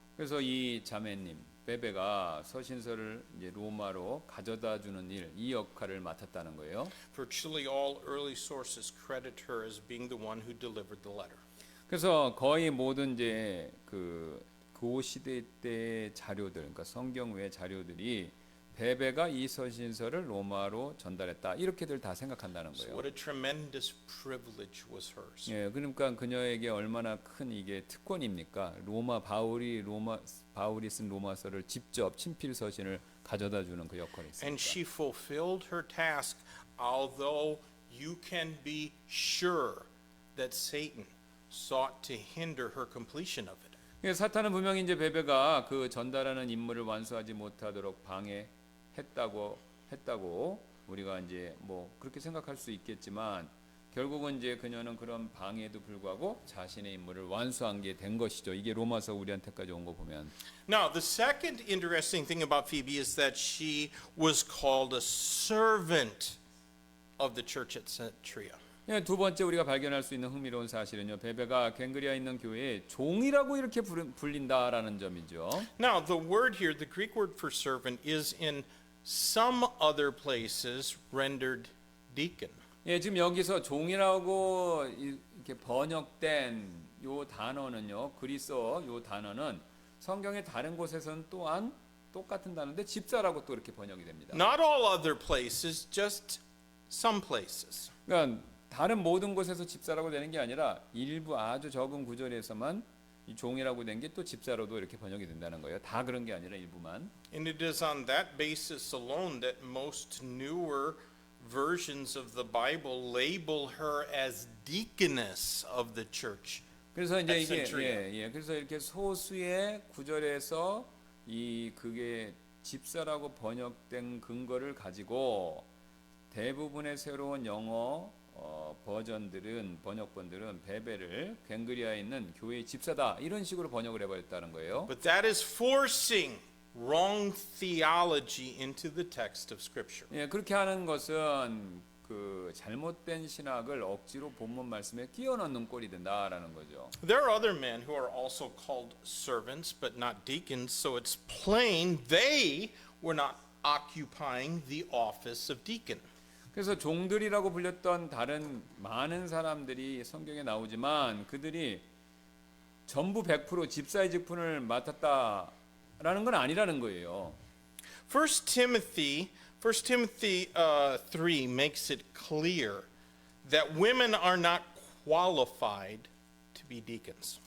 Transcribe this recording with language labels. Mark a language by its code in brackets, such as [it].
[ko] 그래서 이 자매님 베베가 서신서를 이제 로마로 가져다 주는 일, 이 역할을 맡았다는 거예요. [en] Virtually all early sources credit her as being the one who delivered the letter. [ko] 그래서 거의 모든 이제 그 시대 때 자료들, 그러니까 성경 외 자료들이 베베가 이 서신서를 로마로 전달했다 이렇게들 다 생각한다는 [en] So [ko] 거예요. [en] what a tremendous privilege was hers. [ko] 예, 그러니까 그녀에게 얼마나 큰 이게 특권입니까? 바울이 쓴 로마서를 직접 친필 서신을 가져다 주는 그 역할이 있습니다. [en] And she fulfilled her task, although you can be sure that Satan sought to hinder her completion of it. [ko] 예, 사탄은 분명히 이제 베베가 그 전달하는 임무를 완수하지 못하도록 방해했다고 우리가 이제 뭐 그렇게 생각할 수 있겠지만 결국은 이제 그녀는 그런 방해에도 불구하고 자신의 임무를 완수한 게 된 것이죠. 이게 로마서 우리한테까지 온 거 보면. [en] Now, the second interesting thing about Phoebe is that she was called a servant of the church at Centuria. [ko] 예, 두 번째 우리가 발견할 수 있는 흥미로운 사실은요. 베베가 갱그리아에 있는 교회에 종이라고 이렇게 불린다라는 점이죠. [en] Now, the word here, the Greek word for servant, is in some other places rendered deacon. [ko] 예, 지금 여기서 종이라고 이렇게 번역된 요 단어는요, 그리스어 요 단어는 성경의 다른 곳에서는 또한 똑같은 단어인데 집사라고 또 이렇게 번역이 됩니다. [en] Not all other places, just some places. [ko] 그러니까 다른 모든 곳에서 집사라고 되는 게 아니라 일부 아주 적은 구절에서만 이 종이라고 된 게 또 집사로도 이렇게 번역이 된다는 거예요. 다 그런 게 아니라 일부만. [en] And it is on that basis alone that most newer versions of the Bible label her as deaconess of the church. [ko] 그래서 이제 [en] at [ko] 이게 [en] Centuria. [ko] 그래서 이렇게 소수의 구절에서 그게 집사라고 번역된 근거를 가지고 대부분의 새로운 영어 번역본들은 베베를 괭그리아에 있는 교회의 집사다 이런 식으로 번역을 해버렸다는 거예요. [en] But that is forcing wrong theology into the text of Scripture. [ko] 예, 그렇게 하는 것은 그 잘못된 신학을 억지로 본문 말씀에 끼워 넣는 꼴이 된다라는 거죠. [en] There are other men who are also called servants but not deacons, so it's plain they were not occupying the office of deacon. [ko] 그래서 종들이라고 불렸던 다른 많은 사람들이 성경에 나오지만 그들이 전부 100% 집사의 직분을 맡았다라는 건 아니라는 거예요. [en] 1 Timothy 3 makes it clear that women are not qualified to be deacons.